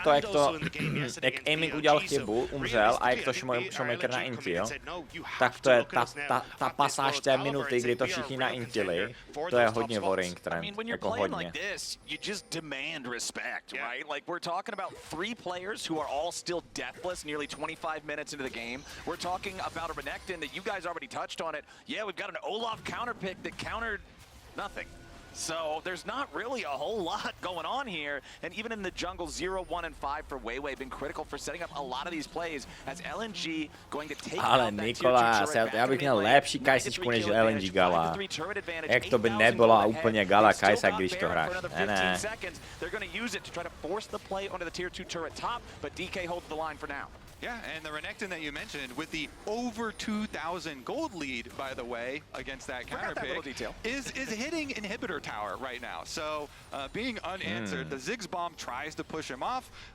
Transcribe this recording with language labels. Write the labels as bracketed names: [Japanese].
[Czech] To, jak Aiming udělal chybu, umřel a jak to Showmaker naintil, tak to je ta pasáž té minuty, kdy to všichni naintili, to je hodně [English] Worrying Trend, [Czech] jako hodně. [English] And respect, right? Like we're talking about 3 players who are all still deathless nearly 25 minutes into the game. We're talking about a Renekton that you guys already touched on it. Yeah, we've got an Olaf counter pick that countered nothing. So there's not really a whole lot going on here, and even in the jungle, 0, 1, and 5 for Weiwei been critical for setting up a lot of these plays as LNG going to take [Czech] ale Nikolás, já bych měl lepší Kajsičku než LNG Gala. Jak to by nebyla úplně Gala Kajsa, když to hráš. Ne. [English] They're going to use it to try to force the play onto the tier 2 turret top, but DK holds the line for now. Yeah, and the Renekton that you mentioned with the over 2,000 gold lead, by the way, against that counter pick, is hitting inhibitor tower right now. So being unanswered, the Ziggs bomb tries to push him off.